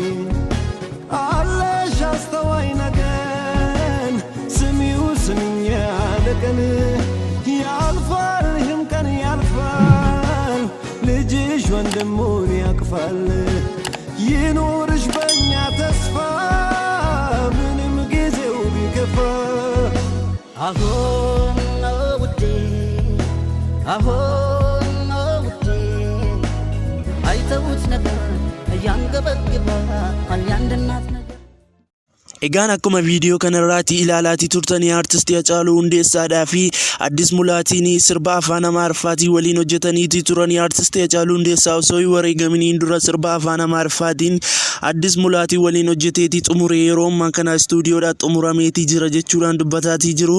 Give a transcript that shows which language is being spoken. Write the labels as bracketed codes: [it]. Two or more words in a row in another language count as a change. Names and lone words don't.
[am] አለሽ አስተዋይ ነገን ስሚው ስሚኝ ያለቀን ያልፋል ይህም ቀን ያልፋል ልጅሽ ወንድሙን ያቅፋል ይኑርሽ በእኛ ተስፋ ምንም ጊዜው ቢከፋ አሁን ውዴ አሁን ውዴ አይተውት ነገር ያንገበግባል ያንድ እናት ነገር [om] Egaan akkuma viidiyoo kanarraatti ilaalaatii turtanii artistii Hacaaluu Hundeessaadhaa fi Addis Mulaatiin sirba afaan Amaariffaatiin waliin hojjetaniitii turanii artistii Hacaaluu Hundeessaa osoo hin wareegaminiin dura sirba afaan Amaariffaatiin Addis Mulaatiin waliin hojjeteetii xumure yeroo ammaa kana istuudiyoodhaan xumurameetii jira jechuudhaan dubbataatii jiru.